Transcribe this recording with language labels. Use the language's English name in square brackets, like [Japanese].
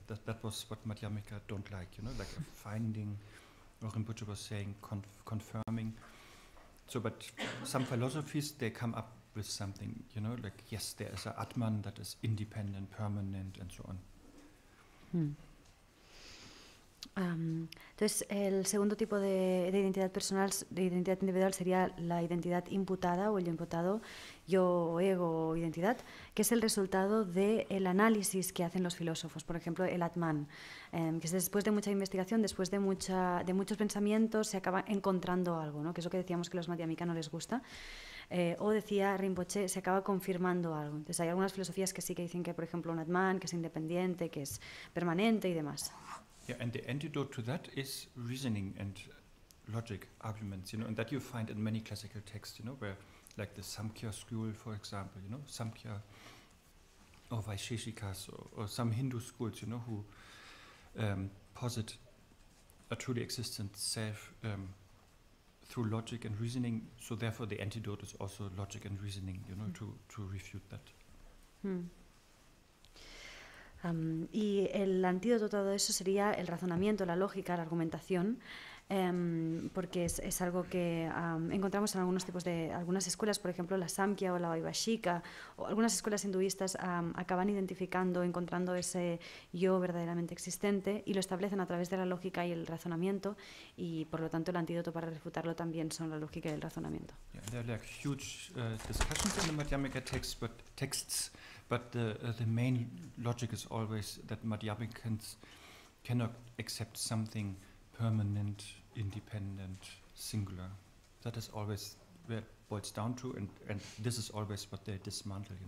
[English] That was what Madhyamika don't like, like a finding, or Rinpoche was saying, confirming. So, but some philosophies, they come up with something, like, yes, there is an Atman that is independent, permanent, and so on. [Spanish] Entonces, el segundo tipo de identidad personal, de identidad individual, sería la identidad imputada o el yo imputado, yo, ego o identidad, que es el resultado del análisis que hacen los filósofos. Por ejemplo, el Atman, que es después de mucha investigación, después de muchos pensamientos, se acaba encontrando algo, ¿no? Que es lo que decíamos que a los madhyamika no les gusta. O decía Rinpoche, se acaba confirmando algo. Entonces hay algunas filosofías que sí que dicen que, por ejemplo, un Atman, que es independiente, que es permanente y demás. [English] Yeah, and the antidote to that is reasoning and logic, arguments, and that you find in many classical texts, where, like the Samkhya school, for example, Samkhya or Vaisheshikas or some Hindu schools, who posit a truly existent self through logic and reasoning, so therefore the antidote is also logic and reasoning, to refute that. [Spanish] Y el antídoto a todo eso sería el razonamiento, la lógica, la argumentación, porque es algo que encontramos en algunas escuelas, por ejemplo la Samkhya o la Vaibhashika, o algunas escuelas hinduistas acaban encontrando ese yo verdaderamente existente y lo establecen a través de la lógica y el razonamiento, y por lo tanto el antídoto para refutarlo también son la lógica y el razonamiento. [English] Yeah, there are like huge discussions in the Madhyamika texts, but the main logic is always that Madhyamikans cannot accept something permanent, independent, singular. That is always where it boils down to, and this is always what they dismantle.